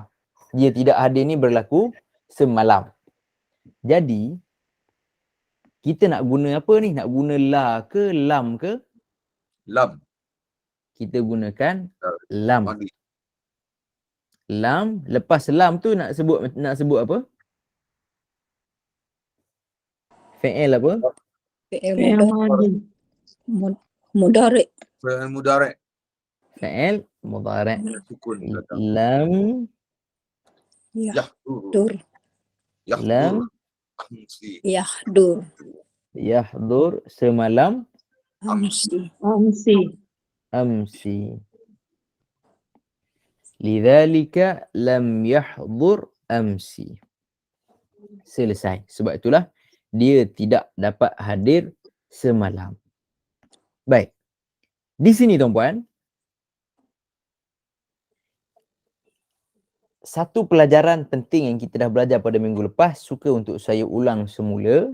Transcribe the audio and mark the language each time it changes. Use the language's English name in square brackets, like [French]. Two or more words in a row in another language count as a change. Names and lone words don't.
[Malay] Dia tidak hadir ni berlaku semalam. Jadi, kita nak guna apa ni? Nak guna la ke lam ke? Lam. Kita gunakan lam. Mandi. Lam. Lepas lam tu nak sebut apa? Fi'il apa? [Arabic] فعل ماضي. [Malay] Mudhari. [Arabic] فعل مضارع. فعل مضارع'. [Malay] Sukun belakang. Lam. Yahdur. Lam. Amsi. Yahdur. Yahdur semalam. Amsi. Amsi. [Arabic] لذلك لم يحضر أمس. [Malay] Selesai. Sebab itulah dia tidak dapat hadir semalam. Baik. Di sini tuan-puan, satu pelajaran penting yang kita dah belajar pada minggu lepas, suka untuk saya ulang semula.